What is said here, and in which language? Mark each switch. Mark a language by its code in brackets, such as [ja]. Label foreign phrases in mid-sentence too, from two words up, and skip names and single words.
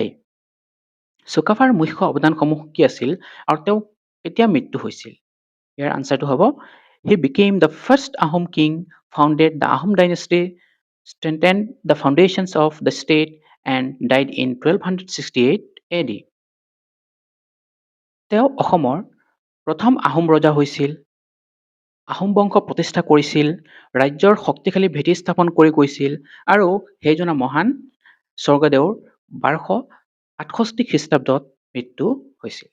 [as] চুকাফাৰ মুখ্য অৱদানসমূহ কি আছিল আৰু তেওঁ কেতিয়া মৃত্যু হৈছিল? ইয়াৰ আনসাৰটো হ'ব [en] he became the first Ahom king, founded the Ahom dynasty, strengthened the foundations of the state and died in 1268 AD. [as] তেওঁ অসমৰ প্ৰথম আহোম ৰজা হৈছিল, আহোম বংশ প্ৰতিষ্ঠা কৰিছিল, ৰাজ্যৰ শক্তিশালী ভেটি স্থাপন কৰি গৈছিল আৰু সেইজনা মহান স্বৰ্গদেউৰ 1268 খ্ৰীষ্টাব্দত মৃত্যু হৈছিল।